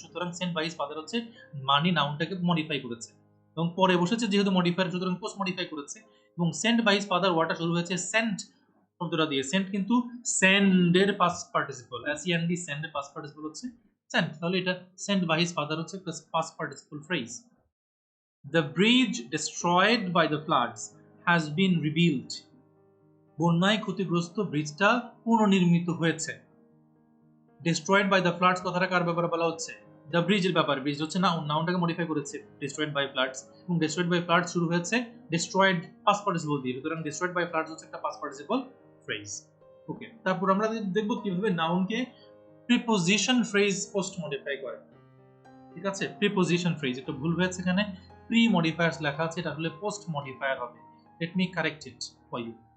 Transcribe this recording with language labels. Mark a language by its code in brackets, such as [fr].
[bn] সুতরাং [en] sent by his father [bn] হচ্ছে মানি নাউনটাকে modify করেছে এবং পরে বসেছে যেহেতু মডিফায়ার, সুতরাং পোস্ট মডিফাই করেছে। এবং [en] sent by his father [bn] ওয়ার্ডটা শুরু হয়েছে সেন্ট শব্দটা দিয়ে। সেন্ট কিন্তু সেন্ডের পাস্ট পার্টিসিপল, এসইএনডি সেন্ডের পাস্ট পার্টিসিপল হচ্ছে সেন্ট। তাহলে এটা [en] sent by his father [bn] হচ্ছে past participle phrase. [en] The bridge destroyed by the floods has been rebuilt. [bn] বন্যায় ক্ষতিগ্রস্ত ব্রিজটা পুনর্নির্মিত হয়েছে। [en] Destroyed by the floods [bn] কথাটা কার ব্যাপারে বলা হচ্ছে? দ্য ব্রিজের ব্যাপারে। ব্রিজ হচ্ছে নাউন, নাউনটাকে মডিফাই করেছে [en] destroyed by floods। [bn] এবং [en] destroyed by floods [bn] শুরু হয়েছে destroyed past participle দিয়ে। সুতরাং [en] destroyed by floods [bn] হচ্ছে একটা past participle phrase। ওকে, তারপর আমরা দেখব কিভাবে নাউনকে প্রিপোজিশন ফ্রেজ পোস্ট মডিফাই করে। ঠিক আছে, প্রিপোজিশন ফ্রেজ। একটা ভুল হয়েছে এখানে, প্রি মডিফায়ার্স লেখা আছে, এটা আসলে পোস্ট মডিফায়ার হবে। [en] Let me correct it for you.